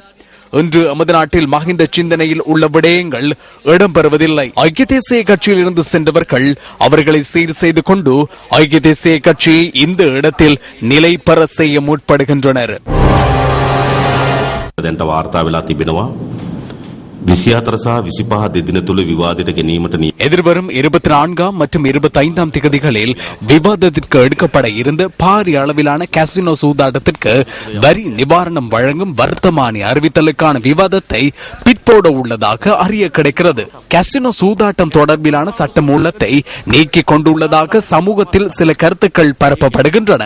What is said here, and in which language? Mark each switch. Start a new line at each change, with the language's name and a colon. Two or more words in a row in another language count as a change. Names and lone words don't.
Tamil: இன்று நமது நாட்டில் மஹிந்த சிந்தனையில் உள்ள விடயங்கள் இடம்பெறுவதில்லை. ஐக்கிய தேசிய கட்சியில் இருந்து சென்றவர்கள் அவர்களை சீர் செய்து கொண்டு ஐக்கிய தேசிய கட்சியை இந்த இடத்தில் நிலை பெற செய்ய முற்படுகின்றனர்.
Sinhala: 24 සහ 25 දෙදින තුල විවාදයට ගැනීමට
Tamil: எதிர்வரும் 24 மற்றும் 25 திகதிகளில் விவாதத்திற்கு எடுக்கப்பட இருந்த பாரிய அளவிலான காசினோ சூதாட்டத்திற்கு வரி நிவாரணம் வழங்கும் வர்த்தமானி அறிவித்தலுக்கான விவாதத்தை பிற்போட உள்ளதாக அறிய கிடைக்கிறது. காசினோ சூதாட்டம் தொடர்பிலான சட்டமூலத்தை நீக்கிக் கொண்டுள்ளதாக சமூகத்தில் சில கருத்துக்கள் பரப்பப்படுகின்றன.